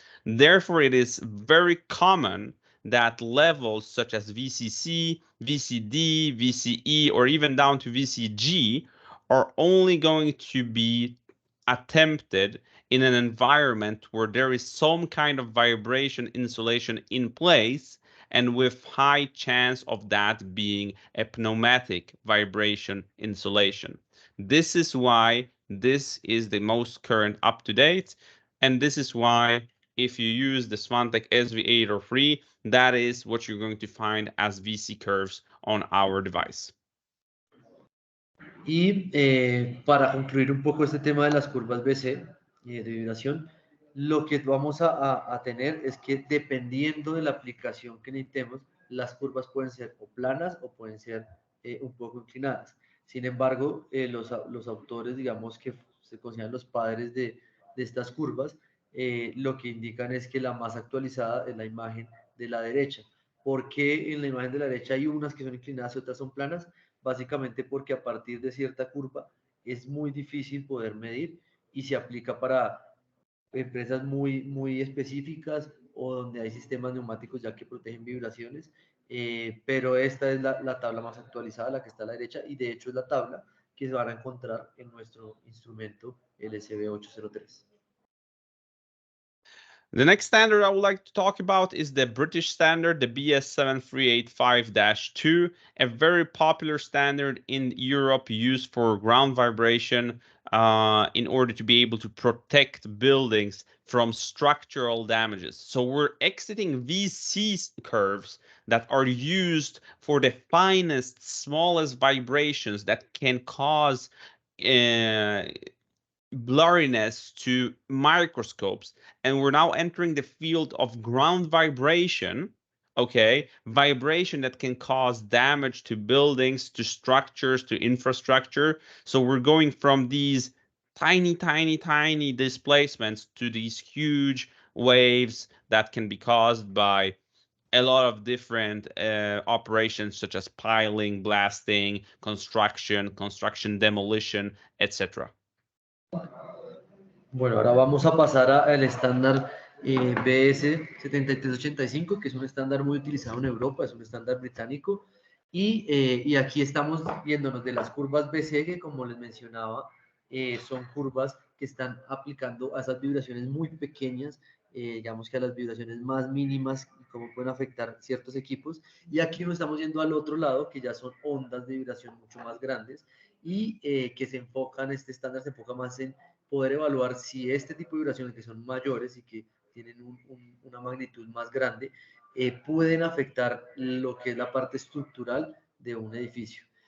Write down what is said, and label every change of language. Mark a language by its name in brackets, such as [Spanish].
[English] Therefore, it is very common that levels such as VCC, VCD, VCE, or even down to VCG are only going to be attempted in an environment where there is some kind of vibration insulation in place, and with high chance of that being a pneumatic vibration insulation. This is why this is the most current up to date, and this is why if you use the Svantek SV 803, that is what you're going to find as VC curves on our device. [Spanish] Y para concluir un poco este tema de las curvas BC de vibración, lo que vamos a tener es que dependiendo de la aplicación que necesitemos, las curvas pueden ser o planas o pueden ser un poco inclinadas. Sin embargo, los autores, digamos, que se consideran los padres de estas curvas, lo que indican es que la más actualizada es la imagen de la derecha. ¿Por qué en la imagen de la derecha hay unas que son inclinadas y otras son planas? Básicamente porque a partir de cierta curva es muy difícil poder medir y se aplica para empresas muy específicas o donde hay sistemas neumáticos ya que protegen vibraciones, pero esta es la tabla más actualizada, la que está a la derecha, y de hecho es la tabla que se van a encontrar en nuestro instrumento LSB 803. [English] The next standard I would like to talk about is the British standard, the BS 7385-2, a very popular standard in Europe used for ground vibration in order to be able to protect buildings from structural damages. So we're exiting VC curves that are used for the finest, smallest vibrations that can cause blurriness to microscopes, and we're now entering the field of ground vibration. Okay, vibration that can cause damage to buildings, to structures, to infrastructure. So we're going from these tiny displacements to these huge waves that can be caused by a lot of different operations such as piling, blasting, construction demolition, etc. [Spanish] Bueno, ahora vamos a pasar al estándar BS 7385, que es un estándar muy utilizado en Europa, es un estándar británico, y aquí estamos viéndonos de las curvas BC, que como les mencionaba, son curvas que están aplicando a esas vibraciones muy pequeñas, digamos que a las vibraciones más mínimas, y cómo pueden afectar ciertos equipos, y aquí nos estamos yendo al otro lado, que ya son ondas de vibración mucho más grandes, y que se enfocan, este estándar se enfoca más en poder evaluar si este tipo de vibraciones que son mayores y que tienen una magnitud más grande, pueden afectar lo que es la parte estructural de un edificio.